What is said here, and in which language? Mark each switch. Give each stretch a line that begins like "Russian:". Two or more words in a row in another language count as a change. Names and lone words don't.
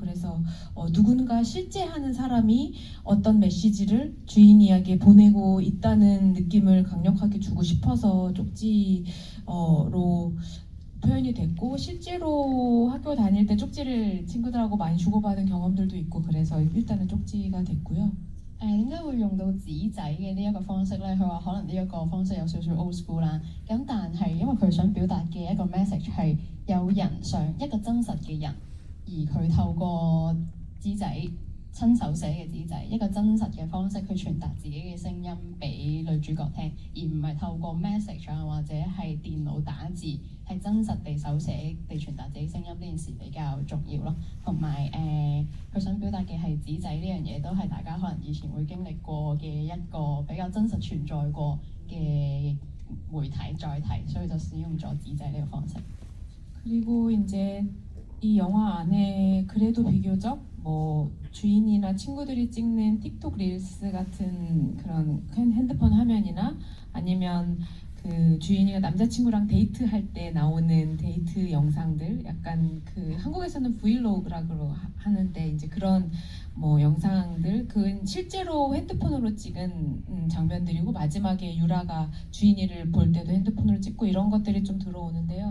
Korean: 그래서 누군가 실제 하는 사람이 어떤 메시지를 주인이에게 보내고 있다는 느낌을 강력하게 주고 싶어서 쪽지로 표현이 됐고, 실제로 학교 다닐 때 쪽지를 친구들하고 많이 주고받은 경험들도 있고, 그래서 일단은 쪽지가 됐고요.
Cantonese: 點解會用到紙仔嘅呢一個方式呢？佢話可能呢一個方式有少少
English: old school
Cantonese: 啦，咁但係因為佢想表達嘅一個 message 係有人想一個真實嘅人，而佢透過紙仔親手寫嘅紙仔，一個真實嘅方式去傳達自己嘅聲音俾女主角聽，而唔係透過 message 啊或者係電腦打字，係真實地手寫地傳達自己聲音呢件事比較重要咯。同埋佢想表達嘅係紙仔呢樣嘢，都係大家可能以前會經歷過嘅一個比較真實存在過嘅媒體載體，所以就使用咗紙仔呢個方式。
Korean: 그리고 이제 이 영화 안에 그래도 비교적 뭐 주인이나 친구들이 찍는 틱톡 릴스 같은 그런 핸드폰 화면이나 아니면 그 주인이가 남자친구랑 데이트할 때 나오는 데이트 영상들, 약간 그 한국에서는 브이로그라고 하는데 이제 그런 뭐 영상들, 그 실제로 핸드폰으로 찍은 장면들이고, 마지막에 유라가 주인이를 볼 때도 핸드폰으로 찍고 이런 것들이 좀 들어오는데요.